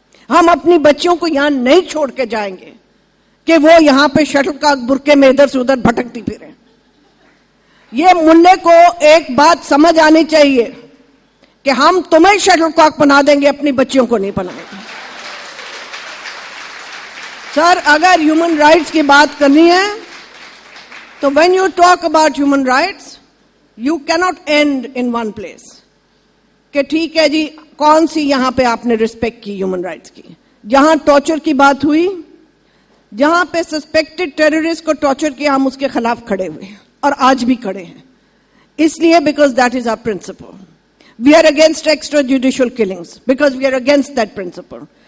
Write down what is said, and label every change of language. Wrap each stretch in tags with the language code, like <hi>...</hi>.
<ur>ہم اپنی بچیوں کو یہاں نہیں چھوڑ کے جائیں گے کہ وہ یہاں پہ شٹل کاک برقعے میں ادھر سے ادھر بھٹکتی پھریں. یہ ملے کو ایک بات سمجھ آنی چاہیے کہ ہم تمہیں شٹل کاک بنا دیں گے، اپنی بچیوں کو نہیں بنائیں گے. سر اگر ہیومن رائٹس کی بات کرنی ہے تو</ur> <en>when you talk about human rights, you cannot end in one place.</en> <ur>کہ ٹھیک ہے جی کون سی یہاں پہ آپ نے رسپیکٹ کی ہیومن رائٹس کی؟ جہاں ٹارچر کی بات ہوئی، جہاں پہ سسپیکٹڈ ٹیررسٹ کو ٹارچر کیا، ہم اس کے خلاف کھڑے ہوئے ہیں اور آج بھی کھڑے ہیں. اس لیے</ur> <en>Because that is our principle. We are against extra judicial killings because we are against that principle.</en>